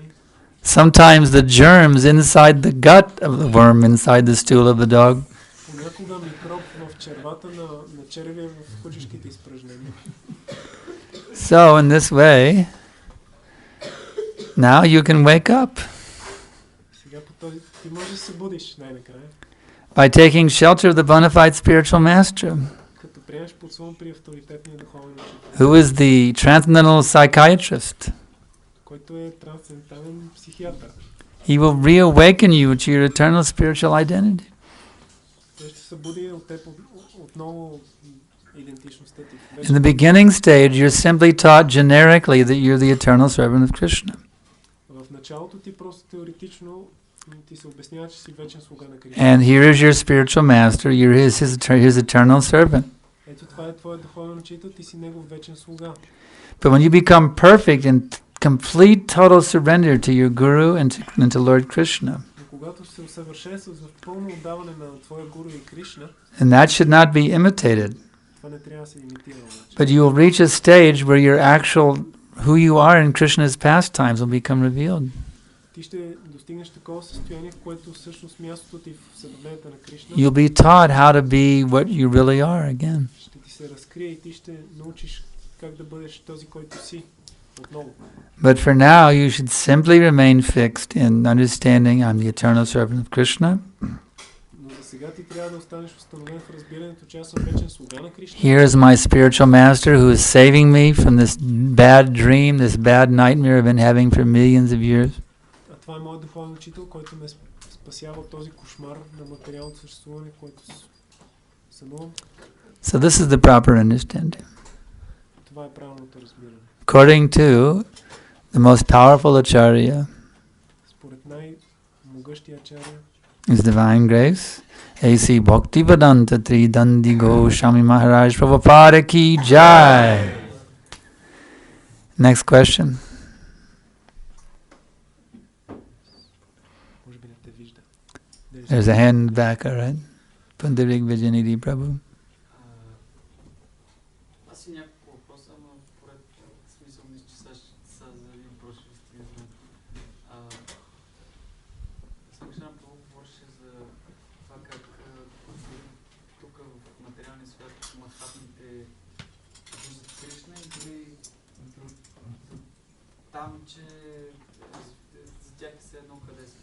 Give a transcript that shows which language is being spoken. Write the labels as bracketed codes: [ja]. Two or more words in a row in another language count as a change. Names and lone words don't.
[en] Sometimes the germs inside the gut of the worm inside the stool of the dog. [bg] Понякога микроб в червата на червия в кучешките изпражнения. [en] So in this way, now you can wake up [bg] Сега по този ти можеш да се будиш най-накрая, [en] by taking shelter of the bona fide spiritual master, [bg] като приемеш подслон при авторитетния духовен учител, [en] who is the transcendental psychiatrist. [bg] който е трансцендентален психиатър. [en] He will reawaken you to your eternal spiritual identity. [bg] Той ще се буди от теб отново идентичността ти. [en] In the beginning stage, you're simply taught generically that you're the eternal servant of Krishna. [bg] В началото ти просто теоретично ти се обяснява, че си вечен слуга на Кришна. [en] And here is your spiritual master, you're his eternal servant. [bg] Ето това е твоят духовен учител, ти си негов вечен слуга. [en] But when you become perfect in complete total surrender to your guru and to Lord Krishna, [bg] Но когато се усъвършенстваш в пълно отдаване на твоя гуру и Кришна, [en] and that should not be imitated, [bg] това не трябва да се имитира обаче. [en] but you will reach a stage where your actual, who you are in Krishna's pastimes will become revealed. [bg] Ти ще достигнеш такова състояние, в което всъщност мястото ти в съдобленията на Кришна [en] You'll be taught how to be what you really are again. [bg] ще ти се разкрие и ти ще научиш как да бъдеш този, който си отново. [en] But for now, you should simply remain fixed in understanding I'm the eternal servant of Krishna. [bg] Но за сега ти трябва да останеш установен в разбирането, че аз съм вечен слуга на Кришна. [en] Here is my spiritual master who is saving me from this bad dream, this bad nightmare I've been having for millions of years. [bg] А това е моят духовен учител, който ме спасява от този кошмар на материалното съществуване, което сънувам. [en] So this is the proper understanding. [bg] Това е правилното разбиране. [en] According to the most powerful acharya, [bg] Според най-могъщия ачаря, [en] His Divine Grace, A.C. Bhaktivedanta Tridandi Goswami Maharaj Prabhupada [hi] ki jai. [en] Next question. [bg] може би не те вижда. [en] There's a hand back, all right? Pundarik Vijayanidhi Prabhu. [bg] Аз и няколко въпроса, но поред смисъл мисля, че са за един въпрос ще стигнем. Санкаршан Прабhu говореше за това как тук в материалния свят махатмите виждат Кришна и дори там, че за тях е все едно къде са.